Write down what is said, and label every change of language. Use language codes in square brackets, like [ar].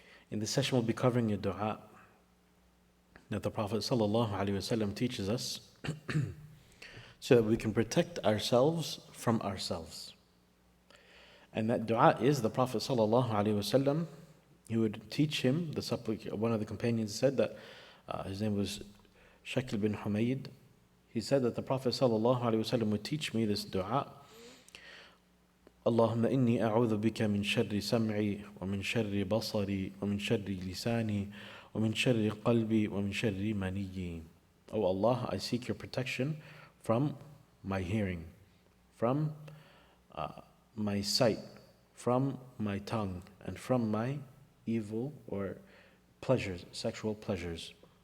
[en] In this session, we'll be covering a dua that the Prophet sallallahu alaihi wasallam teaches us so that we can protect ourselves from ourselves. And that dua is the Prophet sallallahu alaihi wasallam. He would teach him, one of the companions said that his name was Shakl ibn Humayd. He said that the Prophet sallallahu alaihi wasallam would teach me this dua. [ar] اللهم إني أعوذ بك من شر سمعي ومن شر بصري ومن شر لساني ومن شر قلبي ومن شر مني. [en] Oh Allah, I seek your protection from my hearing, from my sight, from my tongue, and from my evil or pleasures, sexual pleasures.